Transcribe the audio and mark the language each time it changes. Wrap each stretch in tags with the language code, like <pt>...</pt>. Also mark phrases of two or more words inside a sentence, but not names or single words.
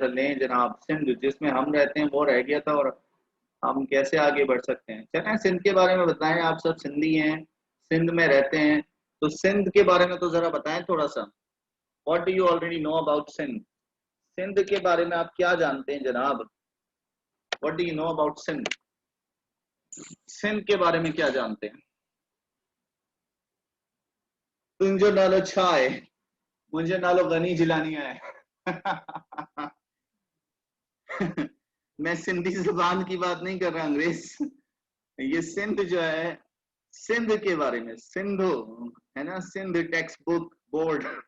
<ur>لیں جناب، سندھ جس میں ہم رہتے ہیں وہ رہ گیا تھا۔ اور ہم کیسے آگے بڑھ سکتے ہیں? چلیں سندھ کے بارے میں بتائیں۔ آپ سب سندھی ہیں، سندھ میں رہتے ہیں، تو سندھ کے بارے میں تو ذرا بتائیں تھوڑا سا.</ur> <en>What do you already know about Sindh?</en> <ur>سندھ کے بارے میں آپ کیا جانتے ہیں جناب?</ur> <en>What do you know about Sindh?</en> <ur>سندھ کے بارے میں کیا جانتے ہیں?</ur> <sd>तुंजो नालो छा है?</sd> <ur>مجھے نالو غنی جیلانی ہے. میں سندھی زبان کی بات نہیں کر رہا، انگریز. یہ سندھ جو ہے، سندھ کے بارے میں، سندھو ہے نا، سندھ</ur> <en>text book board.</en>